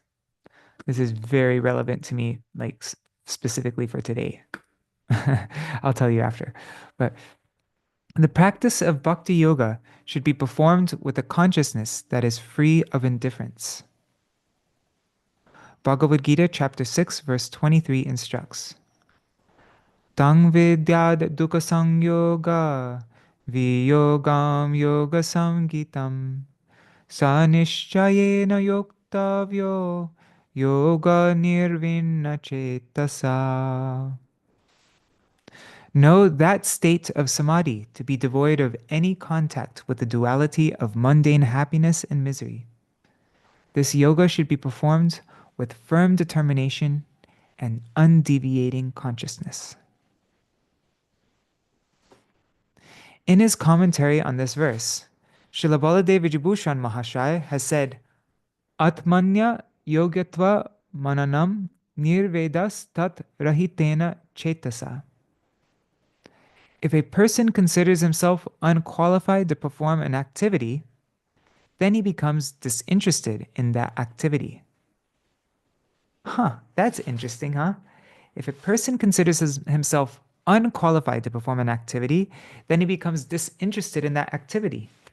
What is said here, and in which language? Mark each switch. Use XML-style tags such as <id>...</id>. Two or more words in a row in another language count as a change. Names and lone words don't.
<en>This is very relevant to me, like specifically for today. I'll tell you after. But the practice of</en> <sa>bhakti yoga</sa> <en>should be performed with a consciousness that is free of indifference. Bhagavad Gita chapter 6 verse 23 instructs,</en> <sa>Tang vidyad dukkha samyoga viyogam yoga samgitam sa nishchayena yoktavyo yoga nirvinna cetasa.</sa> <en>Know that state of samadhi to be devoid of any contact with the duality of mundane happiness and misery. This yoga should be performed with firm determination and undeviating consciousness. In his commentary on this verse, Śrīla Vijibhūṣan Mahārāja has said,</en> <sa>Atmanya yogatva mananam nirvedas tat rahitena cetasa.</sa> <en>If a person considers himself unqualified to perform an activity, then he becomes disinterested in that activity. That's interesting, huh? If a person considers himself unqualified to perform an activity, then he becomes disinterested in that activity.</en>